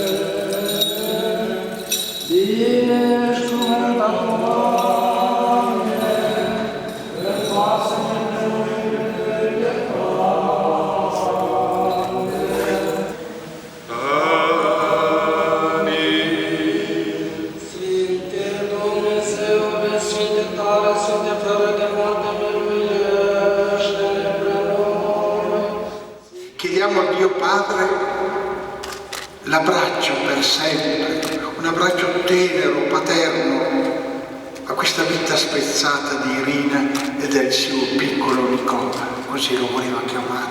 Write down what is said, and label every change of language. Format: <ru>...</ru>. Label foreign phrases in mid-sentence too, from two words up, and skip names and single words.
<ro>Binecuvântat Doamne, rătoarse-ne pe noi de Sfinte Dumnezeu, Sfinte tare, Sfinte fără de moarte, miluiește-ne pre noi.</ro> <it>Chiediamo a Dio Padre l'abbraccio per sempre, un abbraccio tenero, paterno, a questa vita spezzata di Irina e del suo piccolo Nicola, così lo voleva chiamare.</it>